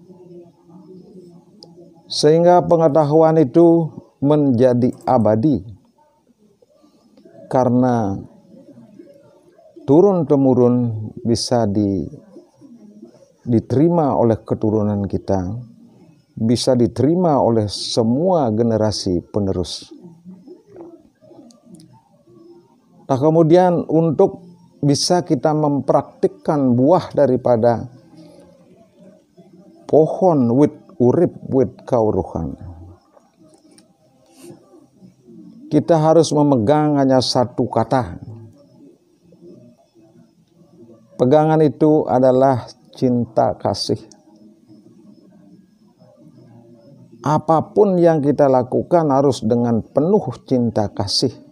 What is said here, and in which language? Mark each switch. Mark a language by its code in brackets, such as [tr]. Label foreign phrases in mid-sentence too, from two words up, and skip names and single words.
[id] Sehingga pengetahuan itu menjadi abadi karena turun-temurun bisa diterima oleh keturunan kita, bisa diterima oleh semua generasi penerus. Nah, kemudian untuk bisa kita mempraktikkan buah daripada pohon [jv] wit urip wit kauruhan, [id] kita harus memegang hanya satu kata. Pegangan itu adalah cinta kasih. Apapun yang kita lakukan harus dengan penuh cinta kasih.